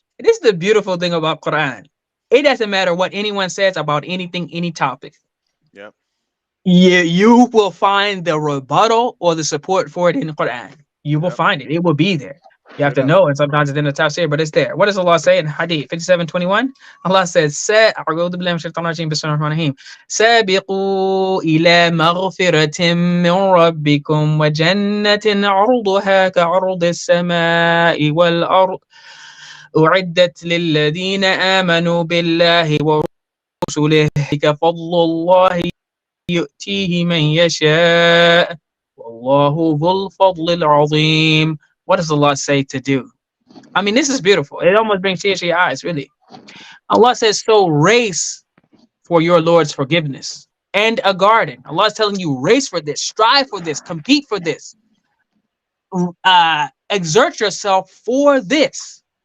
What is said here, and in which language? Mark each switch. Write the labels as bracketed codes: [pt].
[en] This is the beautiful thing about Quran. It doesn't matter what anyone says about anything, any topic. Yep. You will find the rebuttal or the support for it in the Quran. You will Yep. find it. It will be there. You have Straight to up. know, and sometimes it's in the tafsir, but it's there. What does Allah say in Hadith 57:21? Allah says, [ar] أعوذ بالله من الشيطان الرجيم بسم الله الرحمن الرحيم سابقوا إلى مغفرة من ربكم وجنة عرضها كعرض السماء والأرض أعدت للذين آمنوا بالله ورسله كفضل الله يؤتيه من يشاء والله ذو الفضل العظيم. [en] What does Allah say to do? I mean, this is beautiful. It almost brings tears to your eyes, really. Allah says, so race for your Lord's forgiveness and a garden. Allah is telling you, race for this, strive for this, compete for this, exert yourself for this.